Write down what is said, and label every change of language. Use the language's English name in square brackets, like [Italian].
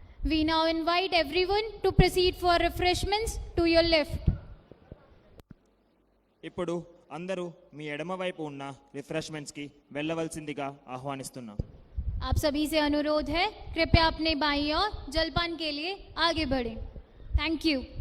[English] We now invite everyone to proceed for refreshments to your left. [Telugu] ఇప్పుడు అందరూ మీ ఎడమవైపు ఉన్న రిఫ్రెష్మెంట్స్కి వెళ్ళవలసిందిగా ఆహ్వానిస్తున్నాం. [Hindi] आप सभी से अनुरोध है, कृपया अपने बाईं ओर जलपान के लिए आगे बढ़ें. [English] Thank you.